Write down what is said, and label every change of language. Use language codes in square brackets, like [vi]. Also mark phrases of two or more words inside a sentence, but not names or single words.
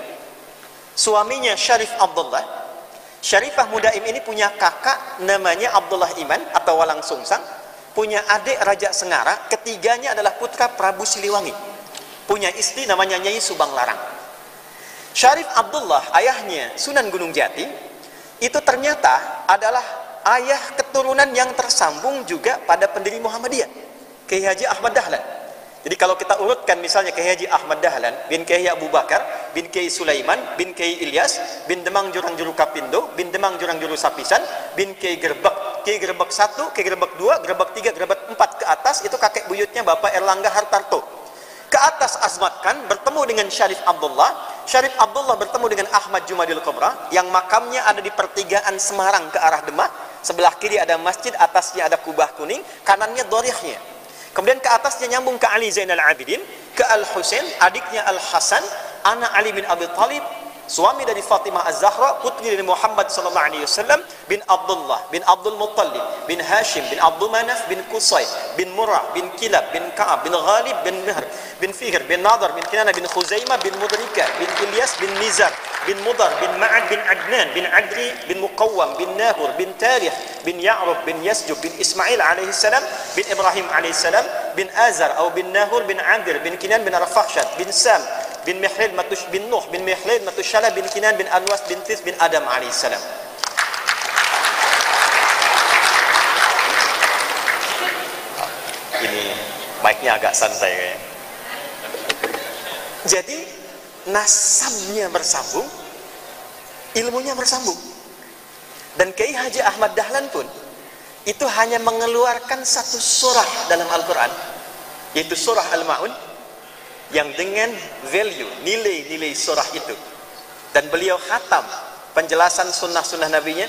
[id] Suaminya Syarif Abdullah. Syarifah Mudaim ini punya kakak namanya Abdullah Iman atau Walang Sungsang, punya adik Raja Sengara, ketiganya adalah putra Prabu Siliwangi, punya istri namanya Nyai Subang Larang. Syarif Abdullah, ayahnya Sunan Gunung Jati, itu ternyata adalah ayah keturunan yang tersambung juga pada pendiri Muhammadiyah, Kiai Haji Ahmad Dahlan. Jadi kalau kita urutkan misalnya Kiai Haji Ahmad Dahlan bin Kiai Abu Bakar bin Kiai Sulaiman bin Kiai Ilyas bin Demang Jurang Juru Kapindo bin Demang Jurang Juru Sapisan bin Kiai Gerbek, Kiai Gerbek 1, Kiai Gerbek 2, Gerbek 3, Gerbek 4 ke atas, itu kakek buyutnya Bapak Erlangga Hartarto. Ke atas Azmat Khan bertemu dengan Syarif Abdullah, Syarif Abdullah bertemu dengan Ahmad Jumadil Kubra yang makamnya ada di pertigaan Semarang ke arah Demak. sebelah kiri ada masjid, atasnya ada kubah kuning, kanannya dorihnya. Kemudian ke atasnya nyambung ke Ali Zainal Abidin, ke Al-Husain, adiknya Al-Hasan, anak Ali bin Abi Thalib, suami dari Fatimah Az-Zahra, putri dari Muhammad sallallahu alaihi wasallam, bin Abdullah, bin Abdul Muttalib, bin Hashim, bin Abdul Manaf, bin Qusay, bin Murrah, bin Kilab, bin Ka'ab, bin Ghalib, bin Mihr, bin Fihr, bin Nadar, bin Kinana, bin Khuzaimah, bin Mudrika, bin Ilyas, bin Nizar, bin Mudar, bin Ma'ad, bin Adnan, bin Adri, bin Muqawwam, bin Nahur, bin Tarikh, bin Ya'rub, bin Yasjub, bin Ismail alaihi salam, bin Ibrahim alaihi salam, bin Azar atau bin Nahur, bin Adir, bin Kinan, bin Arfakhshad, bin Sam, bin Mihlil Matush, bin Nuh, bin Mihlil Matushala, bin Kinan, bin Anwas, bin Tis, bin Adam alaihi salam. Ini mic-nya agak santai kayaknya. Jadi nasabnya bersambung, ilmunya bersambung. Dan Kiai Haji Ahmad Dahlan pun itu hanya mengeluarkan satu surah dalam Al-Quran, yaitu surah Al-Ma'un, yang dengan value, nilai-nilai surah itu, dan beliau khatam penjelasan sunnah-sunnah nabinya.